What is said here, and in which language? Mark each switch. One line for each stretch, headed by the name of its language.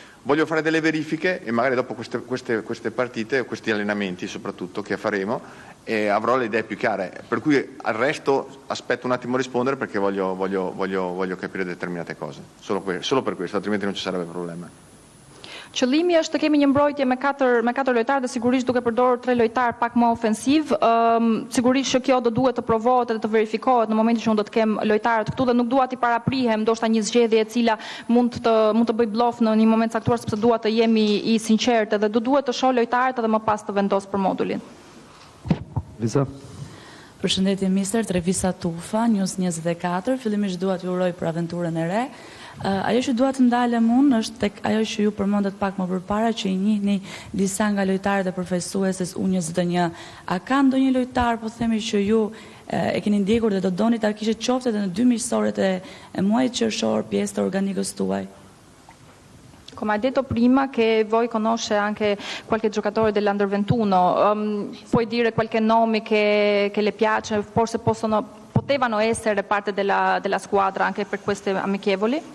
Italian: Voglio fare delle verifiche e magari dopo queste partite, questi allenamenti soprattutto che faremo, avrò le idee più chiare. Per cui al resto aspetto un attimo a rispondere perché voglio capire determinate cose. Solo per questo, altrimenti non ci sarebbe problema.
Albanian: Qëllimi është të kemi një mbrojtje me 4 lojtarë dhe sigurisht duke përdorur 3 lojtarë pak më ofensiv. Sigurisht që kjo do duhet të provohet dhe të verifikohet në momentin që unë do të kem lojtarët këtu dhe nuk dua t'i paraprihem ndoshta një zgjedhje e cila mund të bëj blof në një moment caktuar, sepse dua të jemi i sinqertë dhe duhet të shoh lojtarët edhe më pas të vendos për modulin. Lisa. Përshëndetje mister, Trevisa Tufa, News 24. Fillimisht dua t'ju uroj për aventurën e re. Ajo që dua të ndalem unë është tek ajo që ju përmendet pak më përpara, që i njihni disa nga lojtarët e përfaqësueses U21. A ka ndonjë lojtar, po themi, që ju e keni ndjekur dhe do doni ta kishit qoftë edhe në 2 miqësorët e muajit qershor pjesë të organikës tuaj?
Italian: Come hai detto prima che voi conosce anche qualche giocatore dell'Under 21, puoi dire qualche nome che le piace, forse potevano essere parte della squadra anche per queste amichevoli?